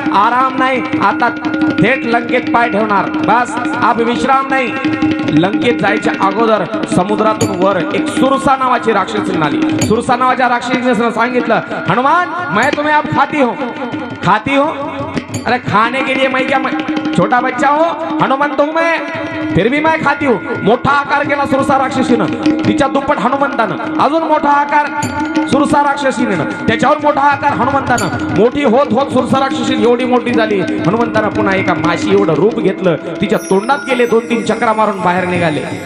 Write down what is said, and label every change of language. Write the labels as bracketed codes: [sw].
[mr] आराम नाही, आता थेट लंकेत पाय ठेवणार. [hi] बस अब विश्राम [mr] नाही. लंकेत जायच्या अगोदर समुद्रातून वर एक सुरसा नावाची राक्षसी आली. सुरसा नावाच्या राक्षसीने सांगितलं, हनुमान [hi] मैं तुम्हें अब खाती हो. अरे खाने के लिए मैं क्या, छोटा बच्चा हो हनुमान तो मैं, फिर भी मैं खाती हूँ. [mr] मोठा आकार केला सुरसा राक्षसीनं, तिच्या दुप्पट हनुमंतानं. अजून मोठा आकार सुरसा राक्षसीनं, त्याच्यावर मोठा आकार हनुमंतानं. मोठी होत होत सुरसा राक्षसी एवढी मोठी झाली. हनुमंतानं पुन्हा एका माशी एवढं रूप घेतलं, तिच्या तोंडात गेले, 2-3 चक्रा मारून बाहेर निघाले.